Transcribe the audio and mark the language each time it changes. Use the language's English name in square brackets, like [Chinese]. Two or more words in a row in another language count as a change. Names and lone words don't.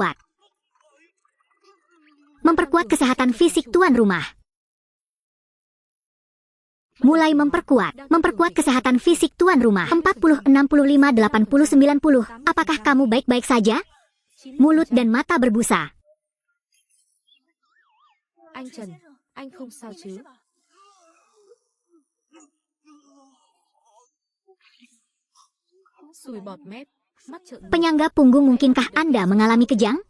[Indonesian] Memperkuat kesehatan fisik tuan rumah. Mulai memperkuat kesehatan fisik tuan rumah. 40, 65, 80, 90. Apakah kamu baik-baik saja? Mulut dan mata berbusa. [Vietnamese] Anh Trần, anh không sao chứ? [Indonesian] Sùi bọt mép, mắt trợn. Penyangga punggung, mungkinkah Anda mengalami kejang?